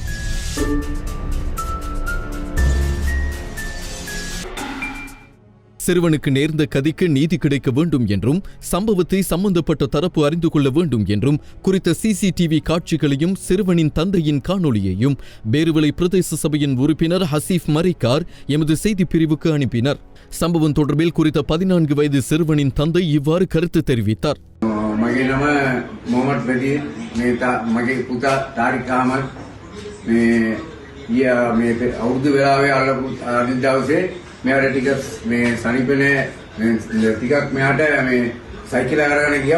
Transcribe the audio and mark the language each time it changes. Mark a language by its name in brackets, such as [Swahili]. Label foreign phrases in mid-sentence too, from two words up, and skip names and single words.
[Tamil] சிறுவனுக்கு நேர்ந்த கதிக்கு நீதி கிடைக்க வேண்டும் என்றும் சம்பவத்தை சம்பந்தப்பட்ட தரப்பு அறிந்து கொள்ள வேண்டும் என்றும் குறித்த சிசிடிவி காட்சிகளையும் சிறுவனின் தந்தையின் காணொளியையும் பேருவளை பிரதேச சபையின் உறுப்பினர் ஹசீப் மரிக்கார் எமது செய்தி பிரிவுக்கு அனுப்பினார். சம்பவம் தொடர்பில் குறித்த 14 வயது சிறுவனின் தந்தை இவ்வாறு கருத்து தெரிவித்தார். [Sinhala] මගේ නම මොහමඩ් බදීර් මගේ පුතා තාරික් අහමඩ් මේ අවුරුදු වෙලාවේ අල්ලපු අනිත් දවසේ මෙයාට ටිකක් මේ සනීපනේ ටිකක් මෙයාට මේ සයිකල් අරගෙන ගියා.